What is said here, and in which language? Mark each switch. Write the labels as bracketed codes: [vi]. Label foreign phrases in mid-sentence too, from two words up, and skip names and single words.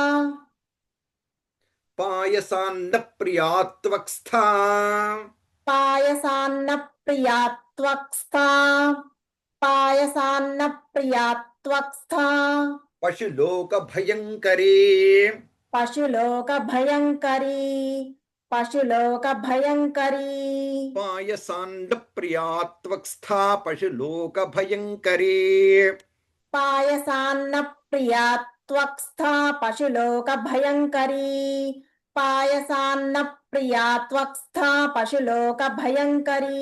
[sa] पायसान्नप्रिया त्वक्स्था पायसान्नप्रिया त्वक्स्था पायसान्नप्रिया त्वक्स्था पशुलोकभयङ्करी पशुलोकभयङ्करी పశులోక భయంకరీ పాయసాండ ప్రియా త్వక్స్థా పశులోక భయంకరీ పాయసాన్న ప్రియా త్వక్స్థా పశులోక భయంకరీ పాయసాన్న ప్రియా త్వక్స్థా పశులోక భయంకరీ